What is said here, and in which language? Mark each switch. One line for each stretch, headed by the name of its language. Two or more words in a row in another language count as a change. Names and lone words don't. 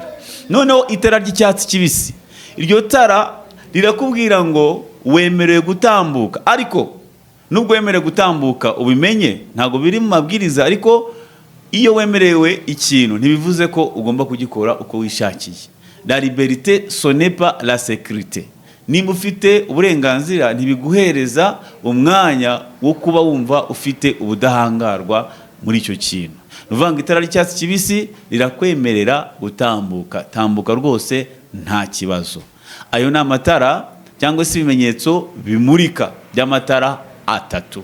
Kinyarwanda: Noneho itara ry'icyatsi kibisi, iryo tara rirakubwira ngo wemerewe gutambuka, ariko nubwo wemerewe gutambuka ubimenye, ntabwo biri mu mabwiriza, ariko iyo wemerewe ikintu ntibivuze ko ugomba kugikora uko wishakiye.
French: La liberté ce n'est pas la sécurité.
Kinyarwanda: Nimba ufite uburenganzira ntibiguhereza umwanya wo kuba wumva ufite ubudahangarwa muri icyo kintu. Nuvuga ngo itara ry'icyatsi kibisi rirakwemerera gutambuka, tambuka rwose nta kibazo. Ayo ni amatara cyangwa se ibimenyetso bimurika by'amatara atatu.